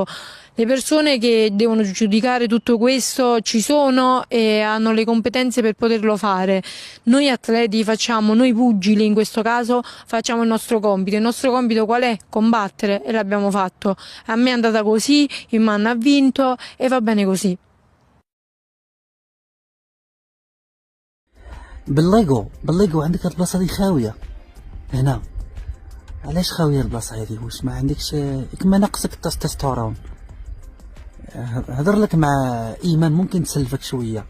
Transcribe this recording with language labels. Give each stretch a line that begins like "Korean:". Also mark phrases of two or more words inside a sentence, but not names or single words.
Italian: Le persone che devono giudicare tutto questo ci sono e hanno le competenze per poterlo fare. Noi atleti facciamo, noi pugili in questo caso, facciamo il nostro compito. Il nostro compito qual è? Combattere, e l'abbiamo fatto. A me è andata così, Iman ha vinto e va bene così.
Arabic: بالليجو عندك البلاصه دي خاويه هنا. علاش خاويه البلاصه هذه؟ واش ما عندكش كما ناقصك التستوستيرون؟ هضر لك مع ايمان ممكن تسلفك شويه.